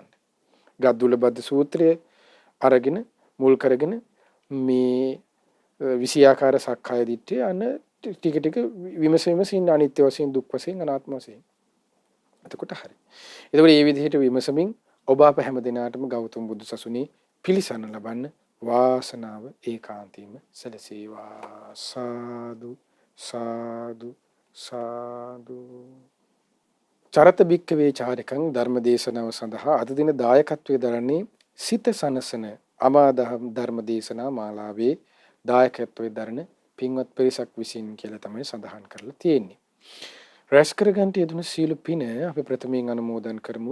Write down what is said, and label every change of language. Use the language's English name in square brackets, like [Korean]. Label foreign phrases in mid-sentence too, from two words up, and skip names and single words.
[Sinhala] ගද්දුල බද්ද සූත්‍රය අරගෙන මුල් කරගෙන මේ විෂයාකාර සක්කාය දිට්ඨිය අන්න ටික ටික විමසීම අනිත්‍ය වශයෙන් දුක් වශයෙන් අනාත්ම වශයෙන්. එතකොට හරි. එතකොට මේ විදිහට විමසමින් ඔබ අප හැම දිනාටම ගෞතම බුදු සසුනේ පිළිසරණ ලබන්න වාසනාව ඒකාන්තයෙන්ම සැලසේවා. සාදු සාදු සාදු. [Pali] චරත භික්ඛවේ චාරිකං [Sinhala] ධර්මදේශනාව සඳහා අද දින දායකත්වයේ දරන්නේ සිත සනසන අමාදහම් ධර්මදේශනා මාලාවේ දායකත්වයේ දරන පින්වත් පිරිසක් විසින් කියලා තමයි සඳහන් කරලා තියෙන්නේ. රැස් කරගන්ට යෙදුණු සීල පින අපි ප්‍රථමයෙන් අනුමෝදන් කරමු.